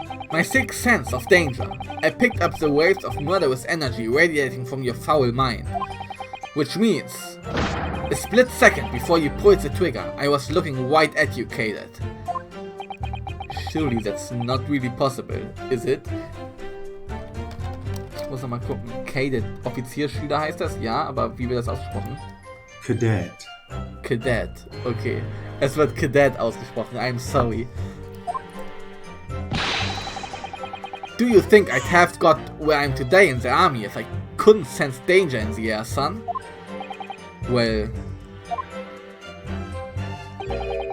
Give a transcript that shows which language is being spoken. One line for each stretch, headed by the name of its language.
English: My sixth sense of danger. I picked up the waves of murderous energy radiating from your foul mind. Which means, a split second before you pulled the trigger, I was looking right at you, Cadet. Surely that's not really possible, is it?
German: Ich muss noch mal gucken. Cadet, Offizierschüler heißt das? Ja, aber wie wird das ausgesprochen?
English: Cadet.
German: Cadet, okay. Es wird Cadet ausgesprochen,
English: I'm sorry. Do you think I'd have got where I am today in the army if I couldn't sense danger in the air, son? Well... It would seem the soldier is absolutely convinced that he saw you do the deed.